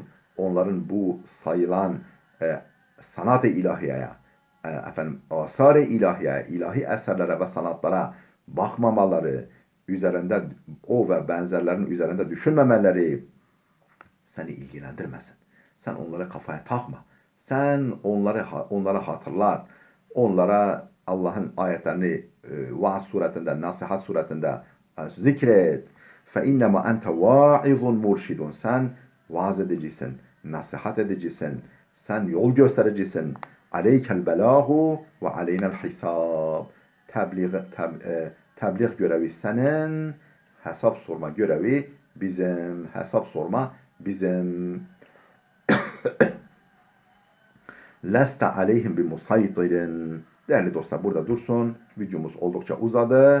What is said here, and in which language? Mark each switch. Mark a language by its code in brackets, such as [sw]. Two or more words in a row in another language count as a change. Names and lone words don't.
[tr] Onların bu sayılan sanat-ı ilahiyeye, asar-ı ilahiyeye, ilahi eserlere ve sanatlara bakmamaları, üzerinde o ve benzerlerinin üzerinde düşünmemeleri seni ilgilendirmesin. Sen onlara kafaya takma. Sen onları hatırlat. Onlara Allah'ın ayetlerini vaaz suretinde, nasihat suretinde zikret. [ar] فَاِنَّمَا اَنْتَ وَاِذٌ مُرْشِدٌ. [tr] Sen vaaz edicisin, nasihat edicisin, sen yol göstericisin. [ar] عَلَيْكَ الْبَلَاهُ وَعَلَيْنَا الْحِسَابِ. [tr] Tebliğ görevi senin, hesap sorma görevi bizim. Hesap sorma bizim. [ar] لست عليهم بمصيطر. [tr] Değerli dostlar, burada dursun. Videomuz oldukça uzadı.